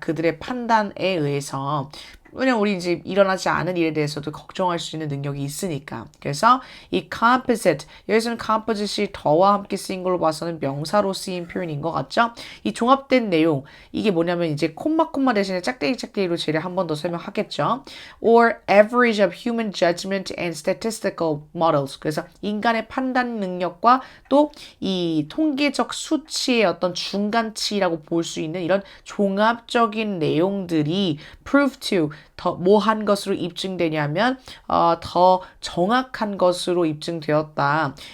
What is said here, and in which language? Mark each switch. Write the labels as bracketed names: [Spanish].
[Korean] 그들의 판단에 의해서. 왜냐면 우리 이제 일어나지 않은 일에 대해서도 걱정할 수 있는 능력이 있으니까. 그래서 이 composite, 여기서는 composite이 더와 함께 쓰인 걸로 봐서는 명사로 쓰인 표현인 것 같죠? 이 종합된 내용, 이게 뭐냐면 이제 콤마 대신에 짝대기로 제를 한 번 더 설명하겠죠. [English] Or average of human judgment and statistical models. [Korean] 그래서 인간의 판단 능력과 또 이 통계적 수치의 어떤 중간치라고 볼 수 있는 이런 종합적인 내용들이 [English] prove to [Korean] 더 뭐한 것으로 입증되냐면 더 정확한 것으로 입증되었다.